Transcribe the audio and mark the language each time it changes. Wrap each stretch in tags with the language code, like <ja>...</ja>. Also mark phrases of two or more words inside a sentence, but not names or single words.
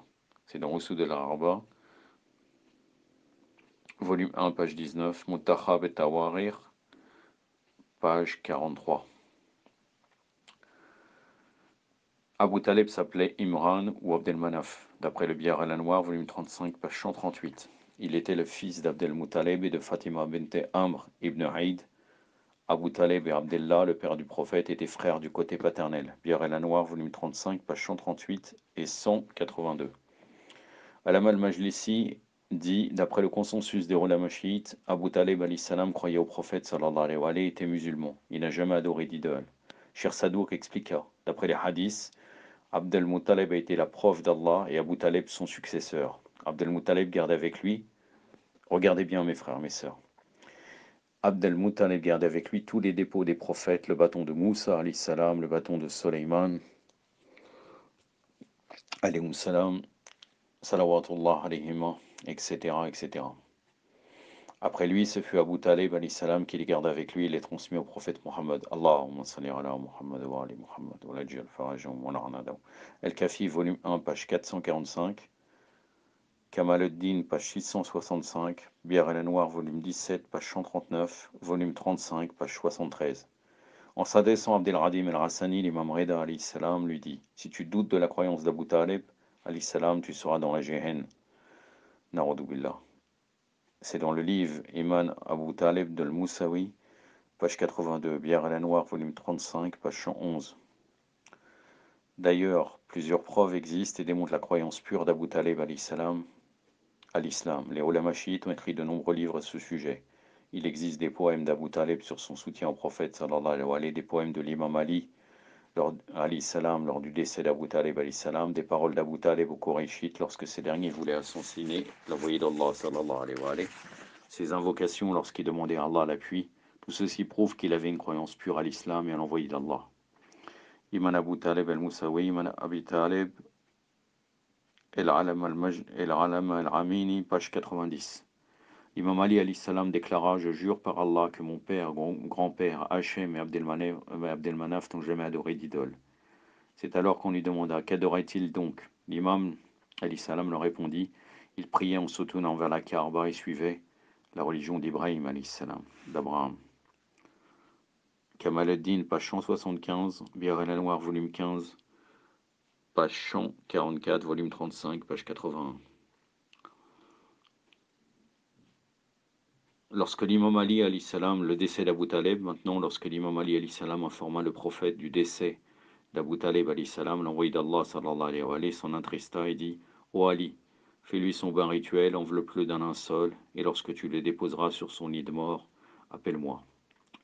<fr>C'est dans Usul al-Arba, volume 1, page 19, Mutahab al-Tawarir, page 43. Abu Talib s'appelait Imran ou Abdelmanaf, d'après le Biyar al-Anwar, volume 35, page 138. Il était le fils d'Abdel Muttalib et de Fatima bint Amr ibn Aïd. Abu Talib et Abdullah, le père du prophète, étaient frères du côté paternel. Biyar al-Anwar, volume 35, page 138 et 182. Alama al-Majlisi dit, d'après le consensus des ulama chiites, Abu Talib</fr> <ar>عليه السلام</ar> <fr>croyait au prophète</fr> <ar>صلى الله عليه وسلم</ar> <fr>et était musulman. Il n'a jamais adoré d'idole. Cheikh Sadouk expliqua, d'après les hadiths, Abdel Muttalib a été la preuve d'Allah et Abu Talib son successeur. Abdel Muttalib garde avec lui, regardez bien mes frères, mes sœurs, Abdel Muttalib garde avec lui tous les dépôts des prophètes, le bâton de Moussa</fr> <ar>عليه السلام,</ar> <fr>le bâton de Soleiman</fr> <ar>عليه السلام صلوات الله عليهما,</ar> <fr>etc., etc. Après lui, ce fut Abu Talib</fr> <ar>عليه السلام</ar> <fr>qui les garde avec lui et les transmet au prophète Mohammed.</fr> <ar>اللهم صل على محمد وآل محمد وعجل فرجهم والعن أعداءهم.</ar> <fr>Al-Kafi, volume 1, page 445. Kamaluddin, page 665. Biyar al-Anwar, volume 17, page 139. Volume 35, page 73. En s'adressant à Abdelradim al-Hassani, l'imam Reda</fr> <ar>عليه السلام</ar> <fr>lui dit: si tu doutes de la croyance d'Abu Talib</fr> <ar>عليه السلام,</ar> <fr>tu seras dans la Jehen.</fr> <ar>نعوذ بالله.</ar> <fr>C'est dans le livre Iman Abu Talib de Moussawi, page 82, Biyar al-Anwar, volume 35, page 111. D'ailleurs, plusieurs preuves existent et démontrent la croyance pure d'Abu Talib</fr> <ar>عليه السلام</ar> <fr>à l'islam. Les ulama chiites ont écrit de nombreux livres à ce sujet. Il existe des poèmes d'Abu Talib sur son soutien au prophète</fr> <ar>صلى الله عليه وسلم,</ar> <fr>des poèmes de l'imam Ali</fr> <ar>عليه السلام</ar> <fr>lors du décès d'Abu Talib</fr> <ar>عليه السلام,</ar> <fr>des paroles d'Abu Talib aux Qurayshites lorsque ces derniers voulaient assassiner l'envoyé d'Allah</fr> <ar>صلى الله عليه وسلم,</ar> <fr>ses invocations lorsqu'il demandait à Allah l'appui. Tout ceci prouve qu'il avait une croyance pure à l'islam et à l'envoyé d'Allah. Iman Abu Talib al-Moussawi, Iman Abi Talib al-Alam al-Amini, page 90. L'imam Ali</fr> <ar>عليه السلام</ar> <fr>déclara: je jure par Allah que mon père, grand-père, Hachem et Abdelmanaf n'ont jamais adoré d'idole. C'est alors qu'on lui demanda: qu'adorait-il donc? L'imam</fr> <ar>عليه السلام</ar> <fr>leur répondit: il priait en se tournant vers la Kaaba et suivait la religion d'Ibrahim</fr> <ar>عليه السلام,</ar> <fr>d'Abraham. Kamaluddin, page 175, Biyar al-Anwar, volume 15, page 144, volume 35, page 81. Lorsque l'imam Ali</fr> <ar>عليه السلام,</ar> <fr>le décès d'Abu Talib, maintenant lorsque l'imam Ali</fr> <ar>عليه السلام</ar> <fr>informa le prophète du décès d'Abu Talib alayhi salam, l'envoyé d'Allah</fr> <ar>صلى الله عليه وسلم</ar> <fr>s'en attrista et dit: ô Ali, fais-lui son bain rituel, enveloppe-le d'un linceul, et lorsque tu le déposeras sur son lit de mort, appelle-moi.</fr>